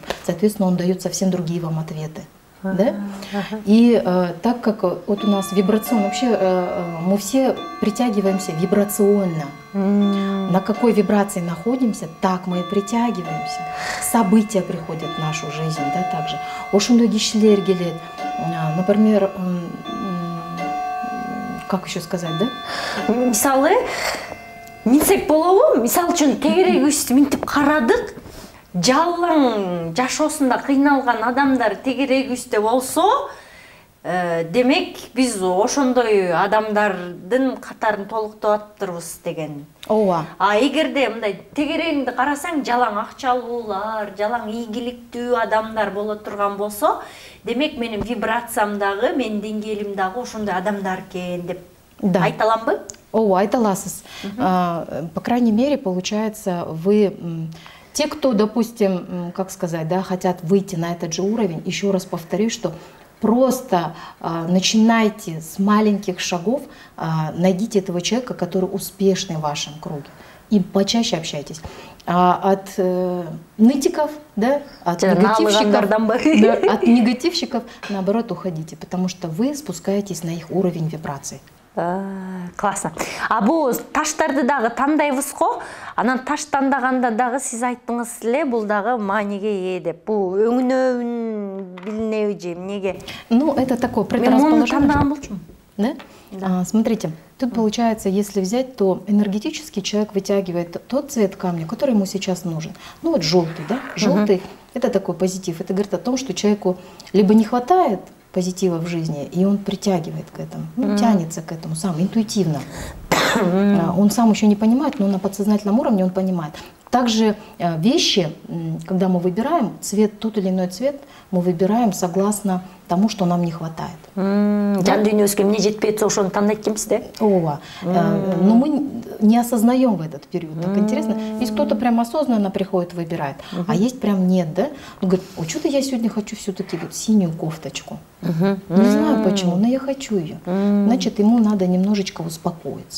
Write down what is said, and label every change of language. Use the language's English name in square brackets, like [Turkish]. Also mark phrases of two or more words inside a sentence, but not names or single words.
[Russian] Соответственно, он дает совсем другие вам ответы. Да? И так как вот у нас вибрационно, вообще мы все притягиваемся вибрационно. На какой вибрации находимся, так мы и притягиваемся. События приходят в нашу жизнь, да, также. [Kyrgyz] Ошондой кишилер келет. [Russian] Например, как еще сказать, да? [Kyrgyz] Мисалы, минсек болобу, мисал үчүн тегерегибизди минтип карадык. Жалаң жашоосунда кыйналган адамдар тегерегибизде болсо, демек биз ошондой адамдардын катарын толуктоп атыптырбыз деген. Ооба. Эгерде мындай тегерегиңди карасаң, жалаң акчалуулар, жалаң ийгиликтүү адамдар боло турган болсо, демек менин вибрациямдагы, менин деңгээлимдагы ошондой адамдар экен деп айта аламбы? Ооба, айта аласыз. [Russian] По крайней мере, получается, вы... Те, кто, допустим, как сказать, да, хотят выйти на этот же уровень, еще раз повторюсь, что просто начинайте с маленьких шагов, найдите этого человека, который успешный в вашем круге, и почаще общайтесь. От нытиков, да, от негативщиков, наоборот, уходите, потому что вы спускаетесь на их уровень вибраций. Классно. [Kyrgyz] А бул таштарды дагы тандайбыз го. Анан таш тандаганда дагы сиз айттыңыз эле, бул дагы мааниге ээ деп. Бул өңүнөбүн билинеби же эмнеге? [Russian] Ну, это такое предрасположение. [Kyrgyz] Мен тандаган болчумун. [Russian] Да? Да. Смотрите, тут получается, если взять, то энергетически человек вытягивает тот цвет камня, который ему сейчас нужен. Ну вот желтый, да? Желтый – это такой позитив. Это говорит о том, что человеку либо не хватает позитива в жизни, и он притягивает к этому, ну, тянется к этому сам, интуитивно. Он сам еще не понимает, но на подсознательном уровне он понимает. Также вещи, когда мы выбираем цвет, тот или иной цвет, мы выбираем согласно тому, что нам не хватает. [Kyrgyz] Жан дүйнөсүгө эмне жетпей атса, ошону тандайт экенбиз да? Ооба. [Russian] Но мы не осознаем в этот период. Так интересно. Есть кто-то прям осознанно приходит, выбирает, а есть прям нет, да? Он говорит, что-то я сегодня хочу все-таки синюю кофточку. Не знаю почему, но я хочу ее. Значит, ему надо немножечко успокоиться.